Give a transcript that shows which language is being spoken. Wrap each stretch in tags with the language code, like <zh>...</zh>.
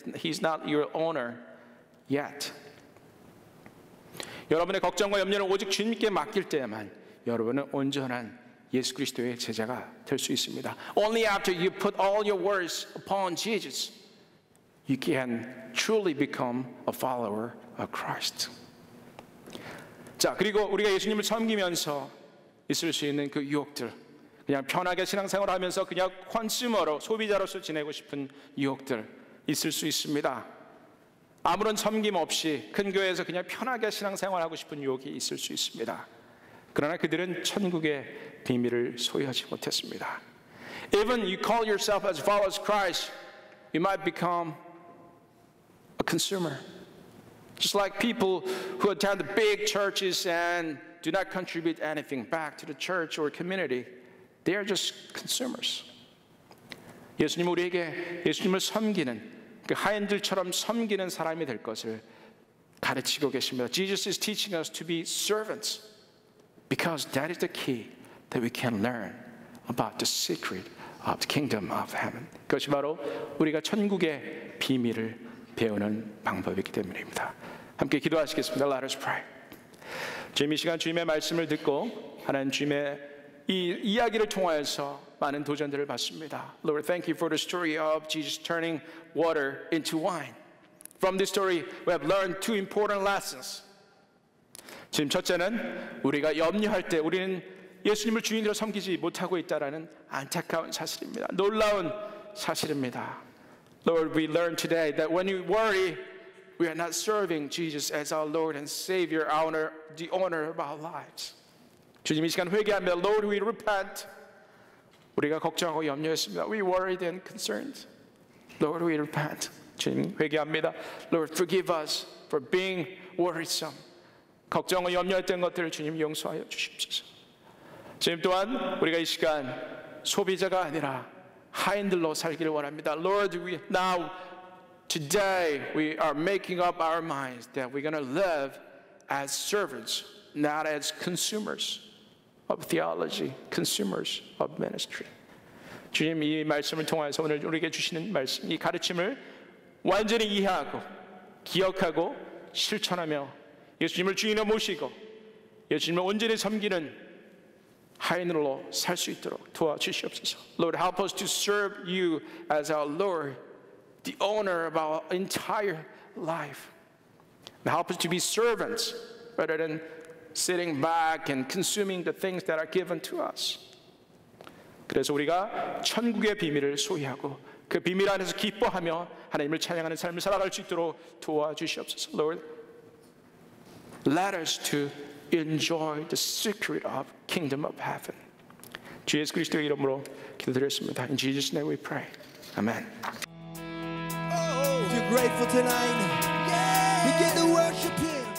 <en>He's not your owner yet.</en> <ko>여러분의 걱정과 염려는 오직 주님께 맡길 때만 여러분은 온전한 예수 그리스도의 제자가 될 수 있습니다.</ko> <en>Only after you put all your worries upon Jesus, you can truly become a follower of Christ.</en> <ko>자, 그리고 우리가 예수님을 섬기면서 있을 수 있는 그 유혹들, 그냥 편하게 신앙생활을 하면서 그냥 컨슈머로, 소비자로서 지내고 싶은 유혹들 있을 수 있습니다. 아무런 섬김 없이 큰 교회에서 그냥 편하게 신앙생활하고 싶은 유혹이 있을 수 있습니다. 그러나 그들은 천국의 비밀을 소유하지 못했습니다.</ko> <en>Even you call yourself as followers of Christ, you might become a consumer. Just like people who attend the big churches and do not contribute anything back to the church or community, they are just consumers.</en> <ko>예수님은 우리에게 예수님을 섬기는 그 하인들처럼 섬기는 사람이 될 것을 가르치고 계십니다.</ko> <en>Jesus is teaching us to be servants because that is the key that we can learn about the secret of the kingdom of heaven.</en> <ko>그것이 바로 우리가 천국의 비밀을 배우는 방법이기 때문입니다. 함께 기도하시겠습니다.</ko> <en>Let us pray.</en> <ko>주님, 이 시간 주님의 말씀을 듣고 하나님 주님의 이 이야기를 통하여서 많은 도전들을 받습니다.</ko> <en>Lord, thank you for the story of Jesus turning water into wine. From this story, we have learned two important lessons.</en> <ko>지금 첫째는 우리가 염려할 때 우리는 예수님을 주인으로 섬기지 못하고 있다라는 안타까운 사실입니다. 놀라운 사실입니다.</ko> <en>Lord, we learn today that when you worry, we are not serving Jesus as our Lord and Savior, the owner of our lives.</en> <ko>주님, 이 시간 회개합니다.</ko> <en>Lord, we repent.</en> <ko>우리가 걱정하고 염려했습니다.</ko> <en>We worried and concerned. Lord, we repent.</en> <ko>주님, 회개합니다.</ko> <en>Lord, forgive us for being worrisome.</en> <ko>걱정과 염려했던 것들을 주님 용서하여 주십시오. 주님 또한 우리가 이 시간 소비자가 아니라 하인들로 살기를 원합니다.</ko> <en>Lord, today we are making up our minds that we're going to live as servants, not as consumers of theology, consumers of ministry.</en> <ko>주님, 이 말씀을 통해서 오늘 우리에게 주시는 말씀, 이 가르침을 완전히 이해하고 기억하고 실천하며 예수님을 주인으로 모시고 예수님을 온전히 섬기는 하인으로 살 수 있도록 도와주시옵소서.</ko> <en>Lord, help us to serve you as our Lord, the owner of our entire life. And help us to be servants rather than sitting back and consuming the things that are given to us.</en> <ko>그래서 우리가 천국의 비밀을 소유하고 그 비밀 안에서 기뻐하며 하나님을 찬양하는 삶을 살아갈 수 있도록 도와주시옵소서.</ko> <en>Lord, let us to enjoy the secret of kingdom of heaven.</en> <ko>주 예수 그리스도의 이름으로 기도드렸습니다.</ko> <en>In Jesus' name we pray. Amen. If you're grateful tonight, begin to worship Him.</en>